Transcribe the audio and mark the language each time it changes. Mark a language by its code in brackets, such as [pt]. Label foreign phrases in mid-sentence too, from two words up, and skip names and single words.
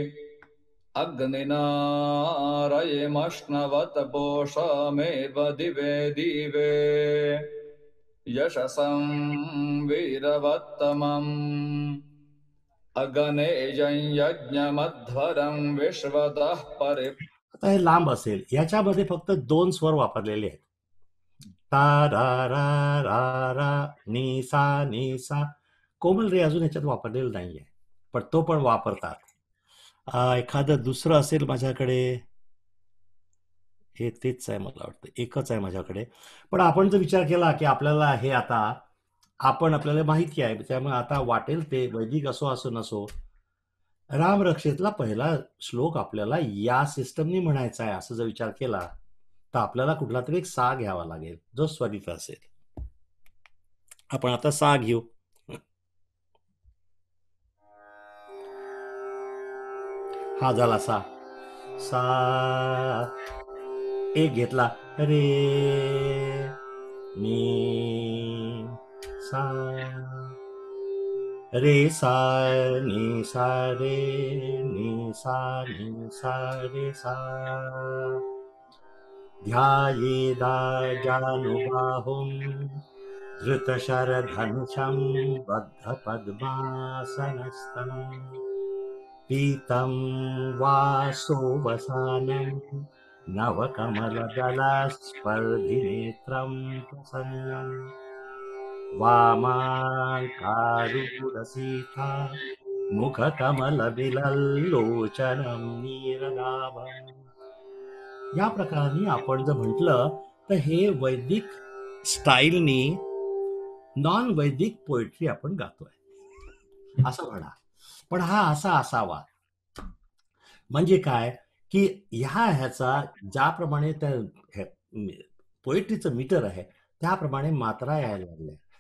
[sa] अग्निनारयमश्नवत् पोषमेव दिवे दिवे यशसं वीरवत्तमम् अगनेयं यज्ञमध्वरं विश्वतः परि. [mr] आता हे लांब असेल, याच्यामध्ये फक्त 2 स्वर वापरलेले आहेत, ता रा रा रा रा, नी सा नी सा. कोमल रे अजून ह्याच्यात वापरलेलं नाहीये, पण तो पण वापरतात. एखादं दुसरं असेल माझ्याकडे, हे तेच आहे मला वाटतं, एकच आहे माझ्याकडे. पण आपण जर विचार केला की आपल्याला हे आता आपल्याला माहिती आहे, त्यामुळे आता वाटेल ते वैदिक असो नसो, रामरक्षेतला पहिला श्लोक आपल्याला या सिस्टमनी म्हणायचा आहे असं जर विचार केला तर आपल्याला कुठला तरी एक सा घ्यावा लागेल जो स्वरित असेल. आपण आता सा घेऊ. हा झाला सा. सा एक घेतला, रे नी सा, रे सा नी सा रे नी सा रे सा. [sa] ध्यायेदा जानुबाहुं धृतशरधनुषं बद्धपद्मासनस्थं पीतं वासोवसानं नवकमलदलस्पर्धिनेत्रं प्रसन्नं वामाङ्कारूढसीता मुखकमलविलल्लोचनं नीरदाभम्. [mr] या प्रकाराने आपण जर म्हटलं तर हे वैदिक स्टाईलनी नॉन वैदिक पोएट्री आपण गातोय असं म्हणा. पण हा असा असावा म्हणजे काय की ह्याचा ज्याप्रमाणे त्या पोएट्रीचं मीटर आहे त्याप्रमाणे मात्रा यायला लागल्या.